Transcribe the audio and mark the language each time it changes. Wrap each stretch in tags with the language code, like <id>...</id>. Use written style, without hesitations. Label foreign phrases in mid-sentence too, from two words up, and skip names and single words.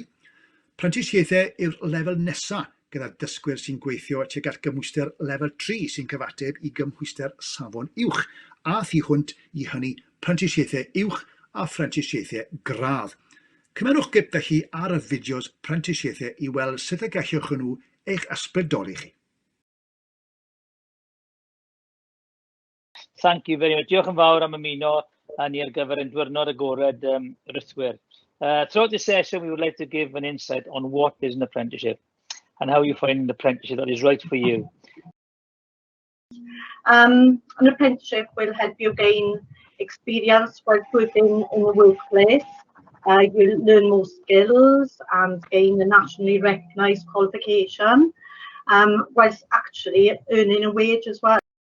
<cy>Phrentisiaethau yw'r lefel nesaf gyda dysgwyr sy'n gweithio tuag at gymhwyster lefel 3 sy'n cyfateb i gymhwyster safon uwch, a thu hwnt i hynny phrentisiaethau uwch a phrentisiaethau gradd. Cymerwch gip felly ar y fideos phrentisiaethau i weld sut y gallwch nhw eich ysbrydoli chi.</cy> <en>Thank you very much.</en> <cy>Diolch yn fawr am ymuno â ni ar gyfer ein diwrnod agored rythwyr.</cy> <en>Throughout this session, we would like to give an insight on what is an apprenticeship and how you find an apprenticeship that is right for you. An apprenticeship will help you gain experience while working in the workplace. You'll learn more skills and gain a nationally recognised qualification, whilst actually earning a wage as well.</en>